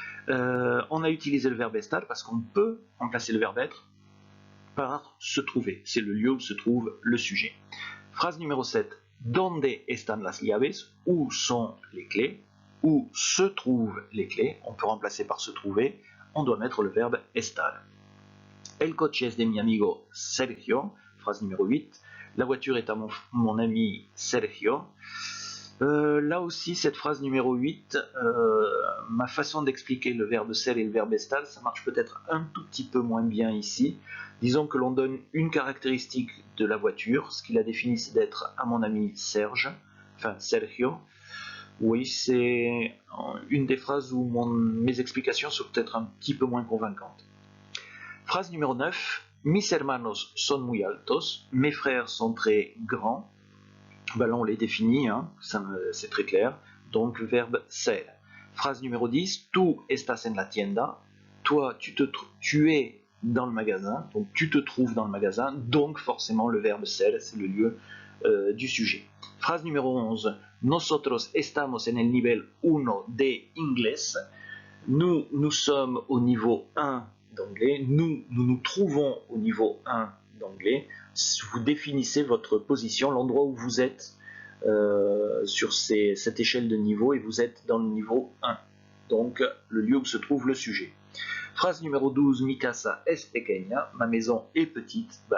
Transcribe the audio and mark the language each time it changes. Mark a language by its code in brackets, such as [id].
[fr] On a utilisé le verbe estar parce qu'on peut remplacer le verbe être par se trouver. C'est le lieu où se trouve le sujet. Phrase numéro 7. [es] Donde están las llaves? [fr] Où sont les clés? Où se trouvent les clés? On peut remplacer par se trouver. On doit mettre le verbe estar. [es] El coche es de mi amigo Sergio. [fr] Phrase numéro 8. La voiture est à mon ami Sergio. Là aussi, cette phrase numéro 8, ma façon d'expliquer le verbe ser et le verbe estar, ça marche peut-être un tout petit peu moins bien ici. Disons que l'on donne une caractéristique de la voiture, ce qui la définit, c'est d'être à mon ami Sergio. Oui, c'est une des phrases où mes explications sont peut-être un petit peu moins convaincantes. Phrase numéro 9. [es] Mis hermanos son muy altos. [fr] Mes frères sont très grands. Ben là, on les définit, hein, c'est très clair. Donc, verbe ser. Phrase numéro 10. [es] Tu estás en la tienda. [fr] Toi, tu es dans le magasin. Donc, tu te trouves dans le magasin. Donc, forcément, le verbe ser, c'est le lieu du sujet. Phrase numéro 11. [es] Nosotros estamos en el nivel 1 de inglés. [fr] Nous sommes au niveau 1 d'anglais. Nous nous trouvons au niveau 1 d'anglais. Vous définissez votre position, l'endroit où vous êtes sur cette échelle de niveau, et vous êtes dans le niveau 1. Donc, le lieu où se trouve le sujet. Phrase numéro 12, [es] mi casa es pequeña, [fr] ma maison est petite.